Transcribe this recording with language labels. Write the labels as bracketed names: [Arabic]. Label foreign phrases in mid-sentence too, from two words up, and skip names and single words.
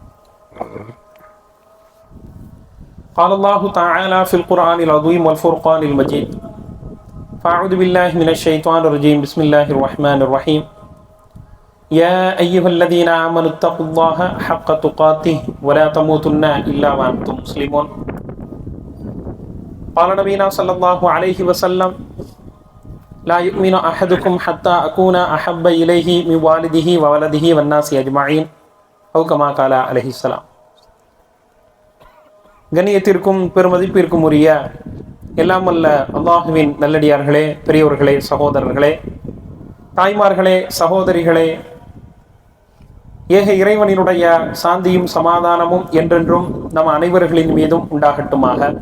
[Arabic] قال الله تعالى في القرآن العظيم والفرقان المجيد فأعوذ بالله من الشيطان الرجيم بسم الله الرحمن الرحيم يا أيها الذين آمنوا اتقوا الله حق تقاته ولا تموتن إلا وأنتم مسلمون. قال نبينا صلى الله عليه وسلم لا يؤمن أحدكم حتى أكون أحب إليه من والده وولده والناس أجمعين أو كما قال عليه السلام. [Tamil] கண்ணியத்திற்கும் பெருமதிப்பிற்கும் உரிய எல்லாம் வல்ல அல்லாஹுவின் நல்லடியார்களே, பெரியவர்களே, சகோதரர்களே, தாய்மார்களே, சகோதரிகளே, ஏக இறைவனினுடைய சாந்தியும் சமாதானமும் என்றென்றும் நம் அனைவர்களின் மீதும் உண்டாகட்டுமாக.